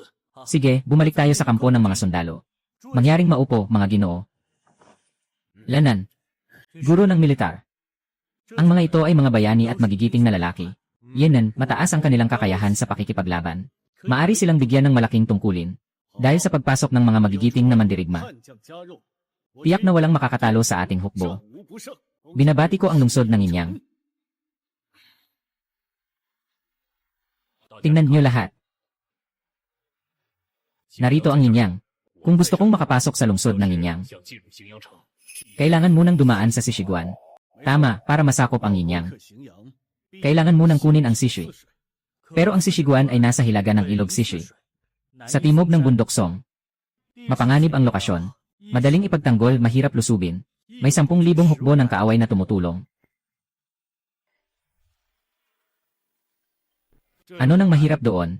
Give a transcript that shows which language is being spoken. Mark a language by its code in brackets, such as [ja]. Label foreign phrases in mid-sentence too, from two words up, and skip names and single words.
[tl] Sige, bumalik tayo sa kampo ng mga sundalo. Mangyaring maupo, mga ginoo. Lanan. Guro ng militar. Ang mga ito ay mga bayani at magigiting na lalaki. Yenan, mataas ang kanilang kakayahan sa pakikipaglaban. Maari silang bigyan ng malaking tungkulin. Dahil sa pagpasok ng mga magigiting na mandirigma. [zh] 叛将加入， [tl] Tiyak na walang makakatalo sa ating hukbo. [zh] 战无不胜。 [tl] Binabati ko ang lungsod ng Inyang. Tingnan niyo lahat. Narito ang Inyang. Kung gusto kong makapasok sa lungsod ng Inyang, [zh] 想进入荥阳城， [tl] kailangan munang dumaan sa Sisiguan. Tama, para masakop ang Inyang. [zh] 克荥阳， [tl] Kailangan munang kunin ang Sishui. Pero ang Sisiguan ay nasa hilaga ng ilog Sishui. Sa timog ng bundok Song. Mapanganib ang lokasyon. Madaling ipagtanggol, mahirap lusubin. May 10,000 hukbo ng kaaway na tumutulong. Ano nang mahirap doon?